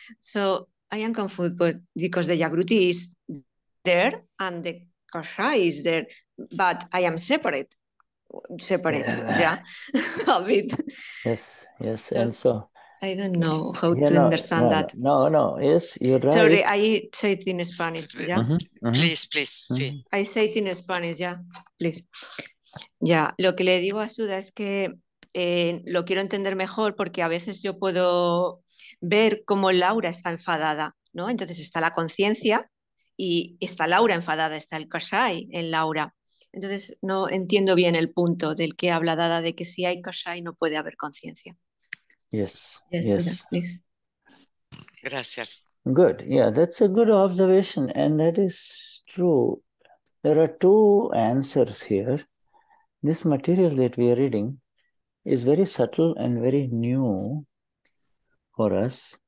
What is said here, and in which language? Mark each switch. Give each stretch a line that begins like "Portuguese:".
English: So I am confused, but because the Jagruti is there and the kashaya is there, but I am separate, yeah, a bit. Yes. So, And so I don't know how to understand that. No. Yes, you're right. Sorry, I say it in Spanish, yeah. Please, sí. I say it in Spanish, yeah, please.
Spanish: Ya, lo que le digo a Sudha es que lo quiero entender mejor porque a veces yo puedo ver cómo Laura está enfadada, ¿no? Entonces está la conciencia y está Laura enfadada, está el kashaya en Laura. Entonces no entiendo bien el punto del que habla Dada de que si hay kashaya no puede haber conciencia.
English: Yes. Sudha, please.
Spanish: Gracias.
English: Good. Yeah, that's a good observation, and that is true. There are two answers here. This material that we are reading is very subtle and very new for us.